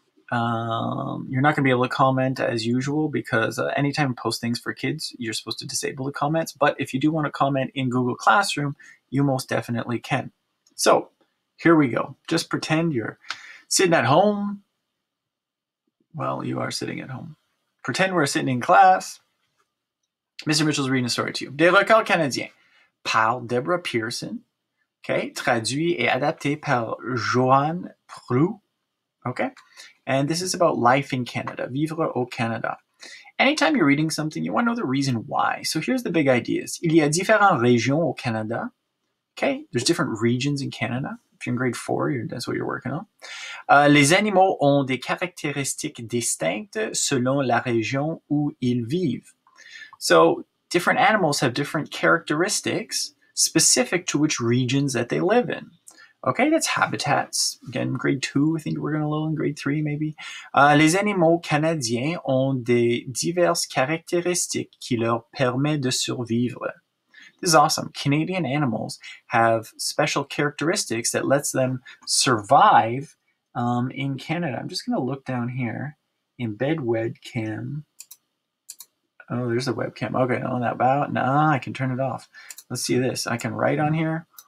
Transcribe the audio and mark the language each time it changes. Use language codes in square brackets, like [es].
[en] You're not going to be able to comment as usual because anytime you post things for kids, you're supposed to disable the comments. But if you do want to comment in Google Classroom, you most definitely can. So here we go. Just pretend you're sitting at home. Well, you are sitting at home. Pretend we're sitting in class. Mr. Mitchell's reading a story to you. [fr] Des records canadiens par Deborah Pearson. Okay, traduit et adapté par Joanne Proulx. [en] Okay, and this is about life in Canada, [fr] vivre au Canada. [en] Anytime you're reading something, you want to know the reason why. So here's the big ideas. [fr] Il y a différentes régions au Canada. [en] Okay, there's different regions in Canada. If you're in grade 4, that's what you're working on. [fr] Les animaux ont des caractéristiques distinctes selon la région où ils vivent. [en] So different animals have different characteristics specific to which regions that they live in. Okay, that's habitats. Again, grade 2, I think we're going to learn grade 3 maybe. [fr] Les animaux canadiens ont des diverses caractéristiques qui leur permettent de survivre. [en] This is awesome. Canadian animals have special characteristics that lets them survive in Canada. I'm just going to look down here. Embed webcam. Oh, there's a webcam. Okay, on that bow. Nah, I can turn it off. Let's see this. I can write on here.